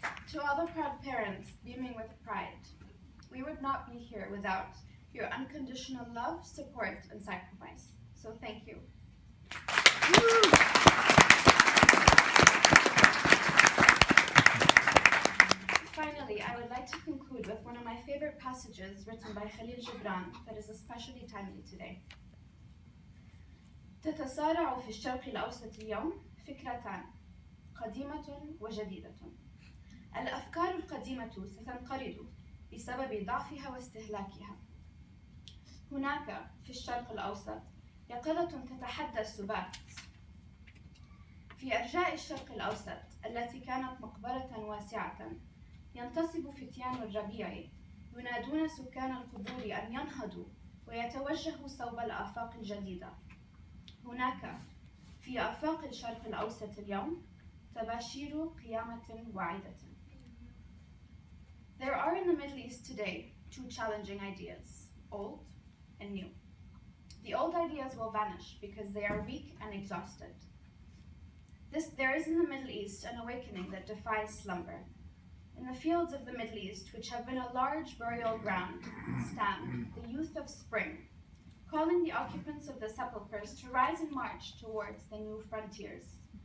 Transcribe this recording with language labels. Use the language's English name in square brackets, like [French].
[English] To all the proud parents beaming with pride, we would not be here without your unconditional love, support, and sacrifice. So thank you. Finally, I would like to conclude with one of my favorite passages written by Khalil Gibran that is especially timely today. [Arabic] تتصارع في الشرق الأوسط اليوم فكرتان قديمة وجديدة. الأفكار القديمة ستنقرض بسبب ضعفها واستهلاكها. هناك في الشرق الأوسط يقظة تتحدى السبات. في أرجاء الشرق الأوسط التي كانت مقبرة واسعة ينتصب فتيان الربيع ينادون سكان القبور أن ينهضوا ويتوجهوا صوب الآفاق الجديدة. هناك في آفاق الشرق الأوسط اليوم تباشير قيامة واعدة. [English] There are in the Middle East today two challenging ideas, old and new. The old ideas will vanish because they are weak and exhausted. There is in the Middle East an awakening that defies slumber. In the fields of the Middle East, which have been a large burial ground, stand the youth of spring, calling the occupants of the sepulchres to rise and march towards the new frontiers.